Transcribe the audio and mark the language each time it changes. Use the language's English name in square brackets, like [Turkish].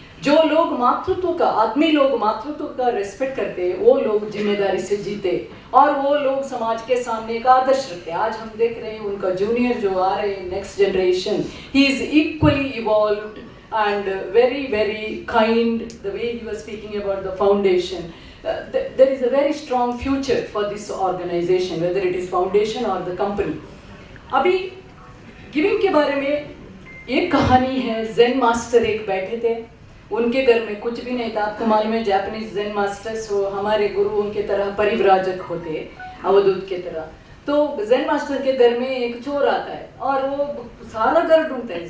[Hindi] जो लोग मातृत्व का, आदमी लोग मातृत्व का रेस्पेक्ट करते हैं, वो लोग जिम्मेदारी से जीते और वो लोग समाज के सामने एक आदर्श रखते हैं। आज हम देख रहे हैं उनका जूनियर जो आ रहे हैं, next generation, [English] He is equally evolved and very kind, the way he was speaking about the foundation. There is a very strong future for this organization, whether it is foundation or the company. [Hindi] अभी giving के बारे में एक कहानी है। Zen master एक बैठे थे, उनके घर में कुछ भी नहीं था। आपको मालूम है जापानीज ज़ेन मास्टर्स वो हमारे गुरु उनके तरह परिव्राजक होते, अवधूत के तरह। तो ज़ेन मास्टर के घर में एक चोर आता है और वो सारा घर ढूंढता है।